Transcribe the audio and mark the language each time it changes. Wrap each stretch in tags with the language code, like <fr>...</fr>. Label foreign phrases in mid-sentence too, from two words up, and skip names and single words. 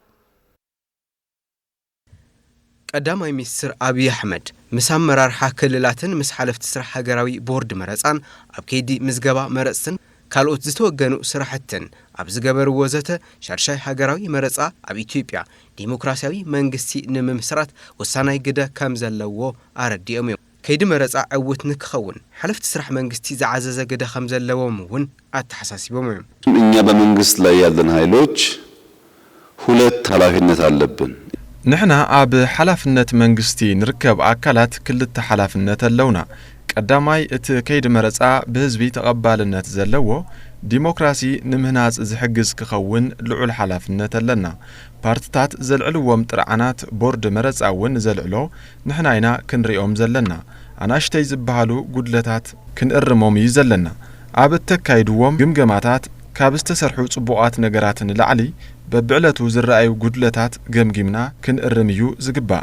<ti>ቀዳማይ ሚኒስትር አብይ አሕመድ ምስ መራርሓ ክልላትን ምስ ሓለፍቲ ስራሕ ሃገራዊ ቦርድ መረፃን ኣብ ከይዲ ምዝገባ መረፅትን ካልኦት ዝተወገኑ ስራሕትን ኣብ ዝገበሩ ወዘተ ሻርሻይ ሃገራዊ መረፃ ኣብ ኢትዮጵያ ዲሞክራሲያዊ መንግስቲ ንምምስራት ወሳናይ ግደ ከም ዘለዎ ኣረዲኦም እዮም ከይዲ መረፃ ዕውት ንክኸውን ሓለፍቲ ስራሕ መንግስቲ ዝዓዘዘ ግደ ከም ዘለዎም እውን ኣተሓሳሲቦም እዮም</ti> <am>እኛ በመንግስት ላይ ያለን ኃይሎች ሁለት ኃላፊነት አለብን</am> <ti>ንሕና ኣብ ሓላፍነት መንግስቲ ንርከብ አካላት ክልተ ሓላፍነት ኣለውና ቀዳማይ እቲ ከይዲ መረፃ ብህዝቢ ተቐባልነት ዘለዎ ዲሞክራሲ ንምህናጽ ዝሕግዝ ክኸውን ልዑል ሓላፍነት ኣለና ፓርቲታት ዘልዕልዎም ጥርዓናት ቦርድ መረፃ እውን ዘልዕሎ ንሕና ኢና ክንሪኦም ዘለና ኣናሽተይ ዝበሃሉ ጉድለታት ክንእርሞም እዩ ዘለና ኣብ እተካይድዎም ግምገማታት ካብ ዝተሰርሑ ጽቡቓት ነገራትን ላዕሊ በብዕለቱ ዝረኣዩ ጉድለታት ገምጊምና ክንእርም እዩ ዝግባእ</ti>